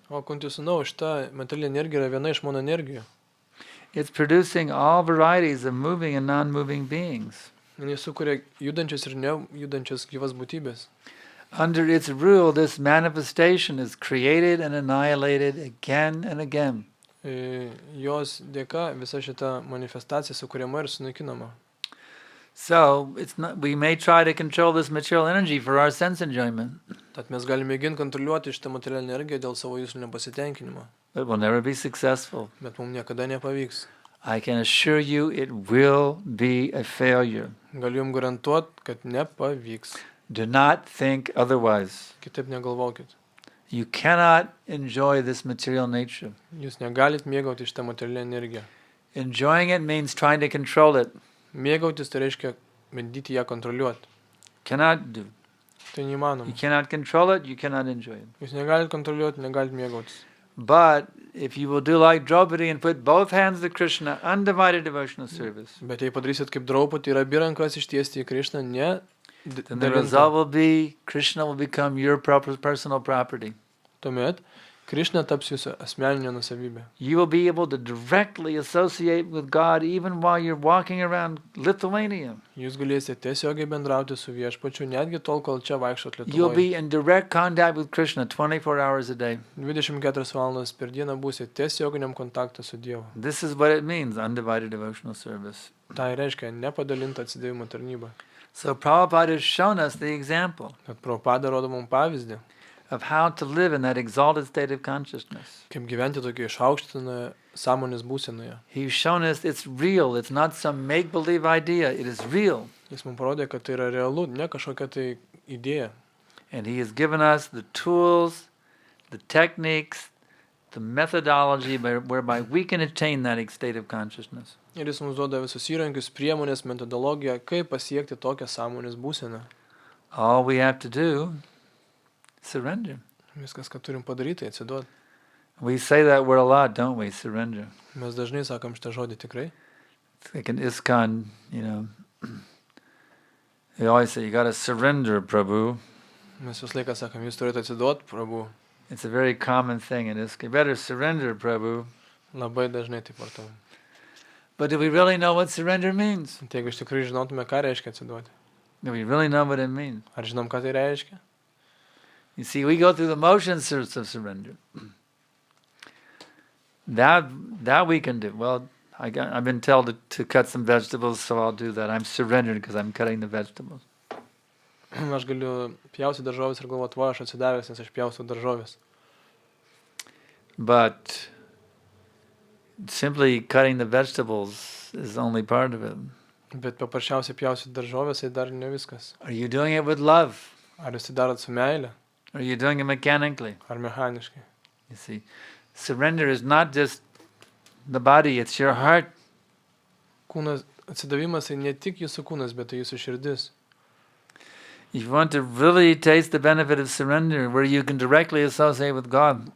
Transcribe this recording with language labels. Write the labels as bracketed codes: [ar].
[lt] O Kunti sūnau, šita materialinė energija yra viena iš mano energijų. [en] It's producing all varieties of moving and non-moving beings. [lt] Jis sukuria judančias ir nejudančias gyvas būtybės. [en] Under its rule, this manifestation is created and annihilated again and again. [lt] Jos dėka visa šita manifestacija sukuriama ir sunaikinama. [en] So we may try to control this material energy for our sense enjoyment. [lt] Tad mes galime mėginti kontroliuoti šitą materialinę energiją dėl savo jūslinio pasitenkinimo. [en] But we'll never be successful. [lt] Bet mums niekada nepavyks. [en] I can assure you it will be a failure. [lt] Galiu jums garantuoti, kad nepavyks. [en] Do not think otherwise. [lt] Kitaip negalvokit. [en] You cannot enjoy this material nature. [lt] Jūs negalit mėgauti šitą materialinę energiją. [en] Enjoying it means trying to control it. [lt] Mėgautis tai reiškia bandyti ją kontroliuoti. [en] Cannot do. [lt] Tai neįmanoma. [en] You cannot control it, you cannot enjoy it. [lt] Jūs negalit kontroliuoti, negalit mėgautis. [en] But if you will do like Draupadi and put both hands to Krishna, undivided devotional service, [lt] Bet jei padarysit kaip Draupadi ir abi rankas ištiesti į Krišną, [en] then the result will be Krishna will become your personal property. [lt] Tuomet Krišna taps jūsų asmeninė nusavybė. [en] You will be able to directly associate with God even while you're walking around Lithuania. [lt] Jūs galėsite tiesiogiai bendrauti su Viešpačiu, netgi tol, kol čia vaikštot [en] You'll [lt] Lietuvoje. [en] be in direct contact with Krishna 24 hours a day. [lt] 24 valandas per dieną būsite tiesioginiam kontakte su Dievu. [en] This is what it means, undivided devotional service. [lt] Tai reiškia nepadalinta atsidavimo tarnyba. [en] So Prabhupada has shown us the example [lt] Kad Prabhupada rodo mums pavyzdį, [en] of how to live in that exalted state of consciousness. [lt] kaip gyventi tokioje išaukštinoje sąmonės būsenoje. [en] He's shown us it's real. It's not some make-believe idea. It is real. [lt] Jis mums parodė, kad tai yra realu, ne kažkokia tai idėja. [en] And he has given us the tools, the techniques, the methodology whereby we can attain that state of consciousness. [lt] Ir jis mums duoda visus įrankius, priemonės, metodologiją, kaip pasiekti tokią sąmonės būseną. [en] All we have to do is surrender. [lt] Viskas, ką turim padaryti, atsiduoti. [en] We say that word a lot, don't we? Surrender. [lt] Mes dažnai sakom šitą žodį tikrai. [en] It's like in ISKCON, they always say, you got to surrender, Prabhu. [lt] Mes vis laiką sakom, jūs turite atsiduoti, Prabhu. [en] It's a very common thing in ISKCON. You better surrender, Prabhu. [lt] Labai dažnai taip vartojam. [en] But do we really know what surrender means? [lt] Tai jeigu iš tikrųjų žinotume, ką reiškia atsiduoti. [en] Do we really know what it means? [lt] Ar žinom, ką tai reiškia? [en] You see, we go through the motions of surrender. That we can do. Well, I've been told to cut some vegetables, so I'll do that. I'm surrendered because I'm cutting the vegetables. [lt] Aš galiu pjausti daržovės ir galvoti, va, aš atsidavęs, nes aš pjausiu daržovės. [en] But simply cutting the vegetables is only part of it. [lt] Bet paprasčiausiai pjausiu daržovės, tai dar ne viskas. [en] Are you doing it with love? [lt] Ar jūs tai darot su meile, [en] Or are you doing it mechanically? [lt] ar mechaniškai? [en] You see, surrender is not just the body, it's your heart. [lt] Kūnas, atsidavimas tai ne tik jūsų kūnas, bet tai jūsų širdis. [en] If you want to really taste the benefit of surrender, where you can directly associate with God,